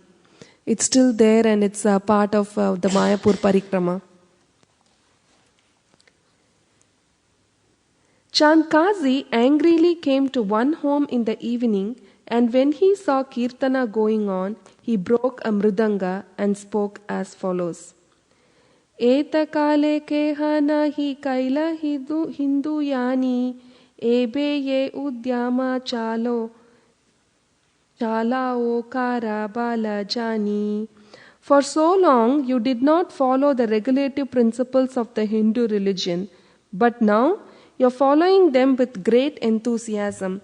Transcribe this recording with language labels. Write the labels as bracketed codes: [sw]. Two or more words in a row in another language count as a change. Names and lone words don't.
[en] It's still there, and it's a part of the Mayapur Parikrama. Chand Kazi angrily came to one home in the evening, and when he saw Kirtana going on, he broke a mridanga and spoke as follows. [bn] এত কাল কেহ নাহি কৈল হিন্দুয়ানি, এবে যে উদ্যম চালাও কার বল জানি. [en] For so long you did not follow the regulative principles of the Hindu religion, but now you are following them with great enthusiasm.